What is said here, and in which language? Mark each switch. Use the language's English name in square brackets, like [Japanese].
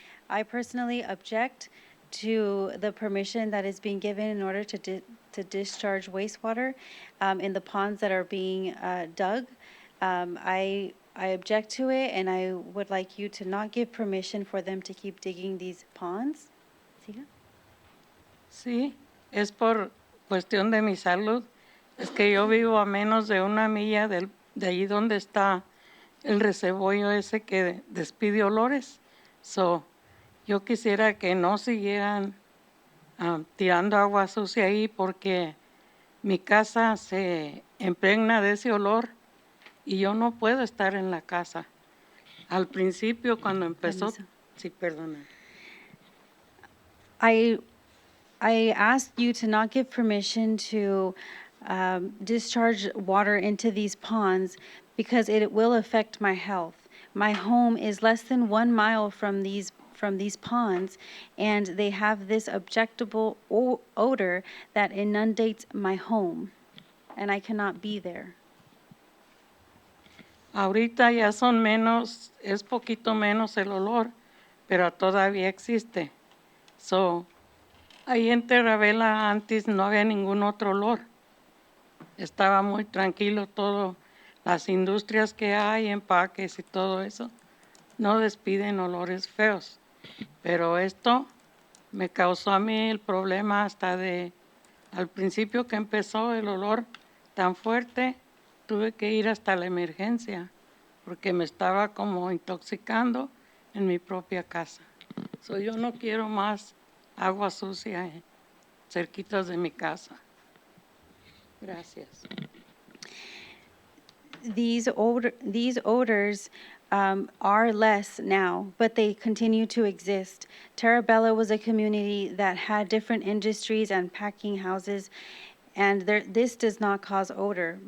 [English] I personally object to the permission that is being given in order to discharge wastewater in the ponds that are being dug. I object to it, and I would like you to not give permission for them to keep digging these ponds. [Spanish] ¿Siga? sí, es por cuestión de mi salud. Es que yo vivo a menos de 1 milla de ahí donde está el reservorio ese que despide olores. So, yo quisiera que no siguieran tirando agua sucia ahí porque mi casa se impregna de ese olor y yo no puedo estar en la casa. Al principio, cuando empezó, sí, perdona. [English] I asked you to not give permission to discharge water into these ponds because it will affect my health. My home is less than 1 mile from these ponds, and they have this objectable odor that inundates my home, and I cannot be there. [Spanish] Ahorita ya son menos, es poquito menos el olor, pero todavía existe. So, ahí en Terravela antes no había ningún otro olor. Estaba muy tranquilo todo. Las industrias que hay, empaques y todo eso, no despiden olores feos. Pero esto me causó a mí el problema hasta al principio que empezó el olor tan fuerte, tuve que ir hasta la emergencia porque me estaba como intoxicando en mi propia casa. So, yo no quiero más agua sucia cerquitas de mi casa. Gracias. [English] These odors are less now, but they continue to exist. Terabella was a community that had different industries and packing houses, and this does not cause odor.